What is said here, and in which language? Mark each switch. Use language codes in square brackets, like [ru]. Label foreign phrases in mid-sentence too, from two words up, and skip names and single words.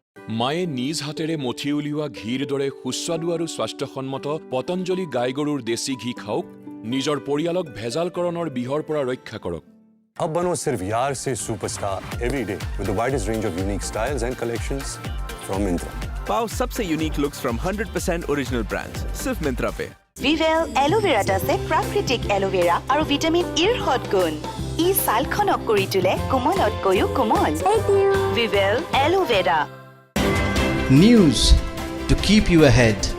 [as] মায়ে নিজ হাতেৰে মঠি উলিওৱা ঘিৰ দৰে সুস্বাদু আৰু স্বাস্থ্যসন্মত পতঞ্জলি গাই গৰুৰ দেশী ঘি খাওক নিজৰ পৰিয়ালক ভেজালকৰণৰ বিহৰ পৰা ৰক্ষা কৰক [hi] अब बनो सिर्फ यार से [en] superstar every day with the widest range of unique styles and collections from Myntra [hi] पाओ सबसे [en] unique looks from 100% original brands [hi] सिर्फ मिंत्रा पे [as] विवेल एलोवेरा আছে প্ৰাকৃতিক এলোভেৰা আৰু ভিটামিন ইৰ হটগুণ ই ছালখনক কৰি তোলে কোমলতকৈও কোমল विवेल एलोवेरा [en] News to keep you ahead.